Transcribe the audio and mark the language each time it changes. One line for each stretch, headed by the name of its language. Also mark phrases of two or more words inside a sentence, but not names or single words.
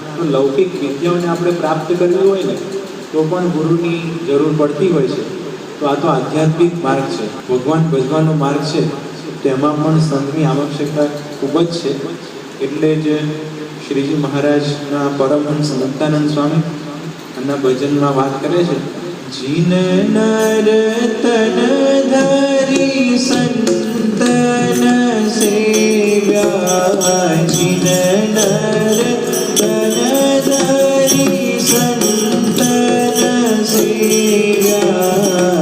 Gujarati: તો લૌકિક વિદ્યાઓને આપણે પ્રાપ્ત કરવી હોય ને તો પણ ગુરુની જરૂર પડતી હોય છે। તો આ તો આધ્યાત્મિક માર્ગ છે, ભગવાન ભજવાનો માર્ગ છે, તેમાં પણ સંતની આવશ્યકતા ખૂબ જ છે। એટલે જ શ્રીજી મહારાજના પરમહંસ મુક્તાનંદ સ્વામી એમના ભજનમાં વાત કરે છે,
Hindi: जिन नर तन धरी संतन सेव्या। जिन नर तन धरी संतन सेव्या।